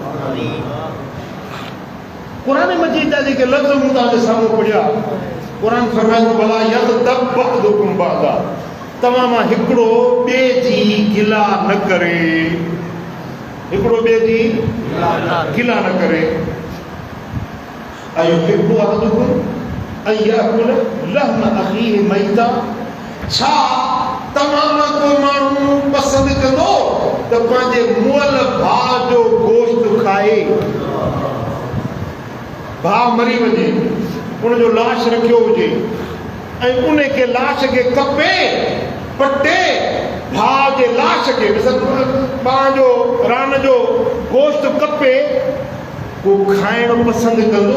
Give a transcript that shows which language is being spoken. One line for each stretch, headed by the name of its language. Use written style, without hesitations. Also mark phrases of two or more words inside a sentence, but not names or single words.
Sindhi: क़ुरान मजीद जा जेके लफ़्ज़ मूं तव्हांजे साम्हूं पढ़िया, क़ुरान फरमाए थो
Arabic: ولا يغتب بعضكم بعضا,
Sindhi: तव्हां मां हिकिड़ो ॿिए जी गिला न करे, हिकिड़ो ॿिए जी गिला न करे।
Arabic: أيحب أحدكم أن يأكل لحم أخيه ميتا,
Sindhi: छा तव्हां मां को माण्हू पसंदि कंदो त पंहिंजे मुअल भाउ जो गोश्त खाए? भाउ मरी वञे, उनजो लाश रखियो हुजे ऐं उन खे लाश खे कपे पटे भाउ जे लाश खे पाण जो रान जो गोश्त कपे, को खाइणु पसंदि कंदो?